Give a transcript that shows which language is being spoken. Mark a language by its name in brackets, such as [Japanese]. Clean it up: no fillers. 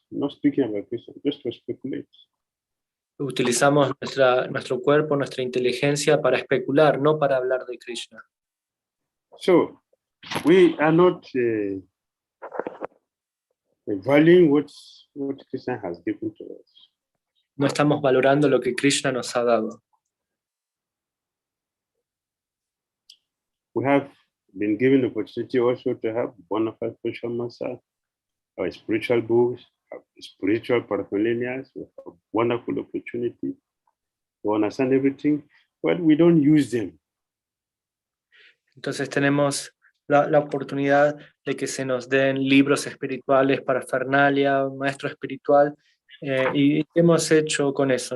[English] Not speaking about Krishna, just to speculate. [Spanish] Utilizamos nuestro cuerpo, nuestra inteligencia para especular, no para hablar de Krishna. [English] So, we are not valuing what Krishna has given to us. [Spanish] No estamos valorando lo que Krishna nos ha dado. [English] We have been given the opportunity also to have wonderful spiritual master, our spiritual books, our spiritual paraphernalia. We have wonderful opportunity to understand everything, but we don't use them. [Spanish] Entonces tenemos la oportunidad de que se nos den libros espirituales, parafernalia, un maestro espiritual, y ¿qué hemos hecho con eso?